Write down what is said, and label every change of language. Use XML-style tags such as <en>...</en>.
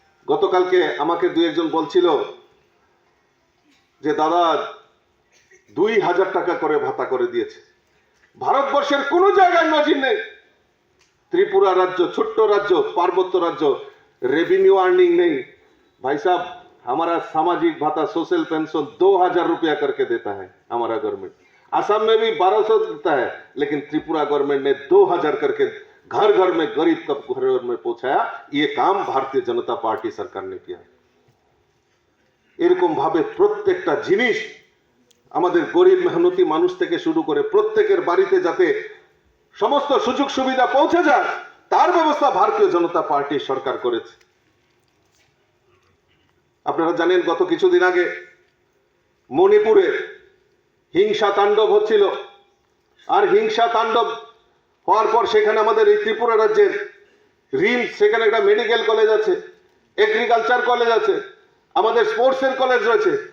<bn>গতকালকে আমাকে ২-১ জন বলছিল যে দাদা ২,০০০ টাকা করে ভাতা করে দিয়েছে। ভারতবর্ষের কোন জায়গায় নজির নেই। ত্রিপুরা রাজ্য, ছোট্ট রাজ্য, পার্বত্য রাজ্য,</bn> <hi>रेवेन्यू अर्निंग नहीं। भाई साहब, हमारा सामाजिक भत्ता, सोशल पेंशन 2,000 रुपया करके देता है हमारा गवर्नमेंट। असम में भी 1200 देता है, लेकिन त्रिपुरा गवर्नमेंट ने 2,000 करके घर घर में गरीब तक घर में पहुंचाया। ये काम भारतीय जनता पार्टी सरकार ने किया।</hi> <bn>এরকম ভাবে প্রত্যেকটা জিনিস আমাদের গরিব মেহনতি মানুষ থেকে শুরু করে প্রত্যেকের বাড়িতে যাতে সমস্ত সুযোগ সুবিধা পৌঁছে যায় তার ব্যবস্থা ভারতীয় জনতা পার্টির সরকার করেছে। আপনারা জানেন গত কিছুদিন আগে মণিপুরে হিংসা তাণ্ডব হচ্ছিল, আর হিংসা তাণ্ডব হওয়ার পর সেখানে আমাদের এই ত্রিপুরা রাজ্যের রিমস, সেখানে একটা মেডিকেল কলেজ আছে, এগ্রিকালচার কলেজ আছে, আমাদের স্পোর্টসের কলেজ রয়েছে।</bn>